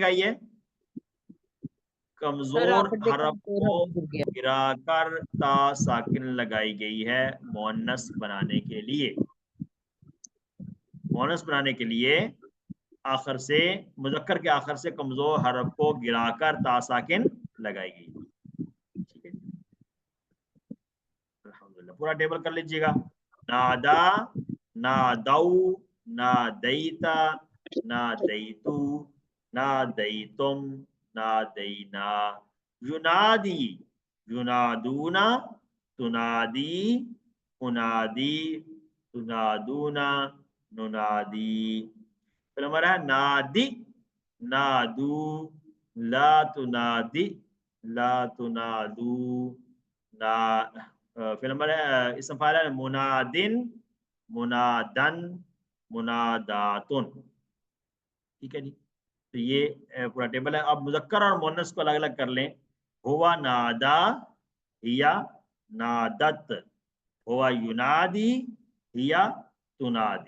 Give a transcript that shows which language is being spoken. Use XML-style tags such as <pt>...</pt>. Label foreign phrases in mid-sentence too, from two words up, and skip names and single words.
<ur>یہ کمزور حرف کو گرا کر تا ساکن لگائی گئی ہے مونس بنانے کے لیے. مونس بنانے کے لیے آخر سے، مذکر کے آخر سے کمزور حرف کو گرا کر تا ساکن لگائی گئی. ٹھیک ہے، الحمدللہ. پورا ٹیبل کر لیجیے گا.</ur> <ar>نادا، نادو، نادیتا، نادیتو، نادیتم، نادینا. ینادی، يُنادونَ، تُنادي، أُنادي، تُنادونَ، نُنادي.</ar> <ur>پھر ہمارا ہے</ur> <ar>نادي، نادوا، لا تُنادي، لا تُنادوا, ना।</ar> <ur>پھر نمبر ہے</ur> <ar>اسم فاعل</ar> <ur>ہے</ur> <ar>مُنادٍ، مُنادًا، مُناداتٌ.</ar> <ur>ٹھیک ہے جی۔ تو یہ پورا ٹیبل ہے. اب مذکر اور مؤنث کو الگ الگ کر لیں.</ur> <ar>هو نادى، هي نادت، هو ينادي، هي تنادي.</ar>